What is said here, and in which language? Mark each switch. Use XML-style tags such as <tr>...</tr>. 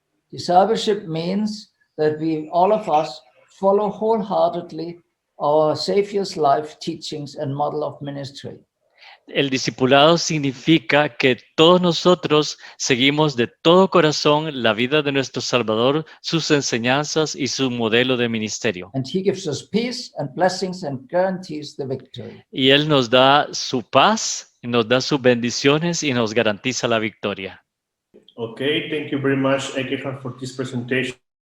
<en>Discipleship means that all of us, follow wholeheartedly our Savior's life, teachings, and model of ministry.</en> <es>El discipulado significa que todos nosotros seguimos de todo corazón la vida de nuestro Salvador, sus enseñanzas y su modelo de ministerio.</es> <en>And he gives us peace and blessings and guarantees the victory.</en> <es>Y Él nos da su paz, nos da sus bendiciones y nos garantiza la victoria.</es> <en>Okay, thank you very much, Ekehard, for this presentation.</en>